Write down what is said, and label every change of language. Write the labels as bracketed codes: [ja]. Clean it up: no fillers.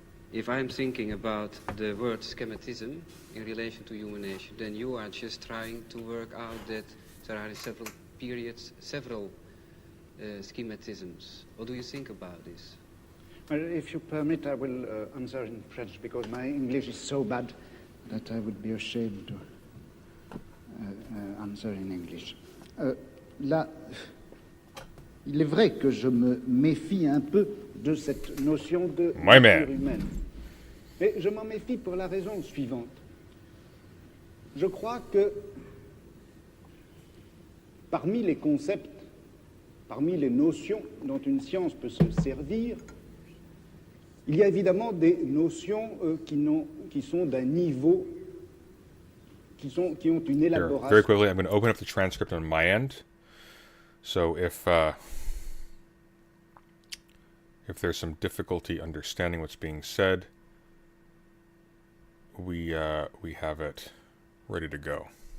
[en] If I'm thinking about the word schematism in relation to human nature, then you are just trying to work out that there are in several periods, several schematisms. What do you think about this? Well, if you permit, I will answer in French because my English is so bad that I would be ashamed to answer in English. [fr] Là, il est vrai que je me méfie un peu de cette notion de nature humaine. Mais je m'en méfie pour la raison suivante. Je crois que parmi les concepts, parmi les notions dont une science peut se servir, il y a évidemment des notions qui sont d'un niveau, qui ont une élaboration. [en] Very quickly, I'm going to open up the transcript on my end. So if there's some difficulty understanding what's being said, we have it ready to go.